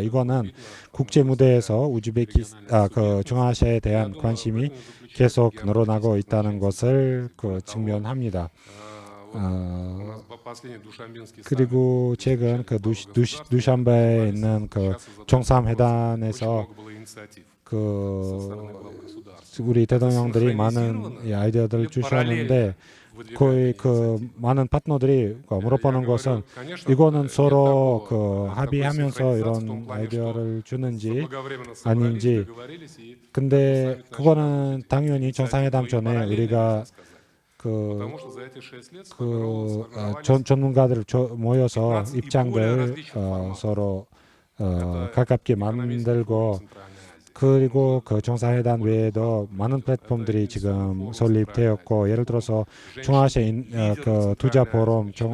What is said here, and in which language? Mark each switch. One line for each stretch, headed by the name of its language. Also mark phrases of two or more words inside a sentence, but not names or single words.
Korean: 이거는 국제 무대에서 그 중앙아시아에 대한 관심이 계속 늘어나고 있다는 것을 그 증명합니다. 그리고 최근 그 두šan베에 있는 그 정상회담에서
Russian: стороны глав государств.
Korean: 우리 대통령들이 많은 이 아이디어들을 주셨는데 거의 그 많은 파트너들이 물어보는 것은 이거는 서로 그 합의하면서 이런 아이디어를 주는지 아닌지. 근데 그거는 당연히 정상회담 전에 우리가 전문가들 모여서 입장들 서로 가깝게 만들고, 그리고 그 정상회담 외에도 많은 플랫폼들이 지금 설립되었고, 예를 들어서 중앙아시아 그 투자 포럼,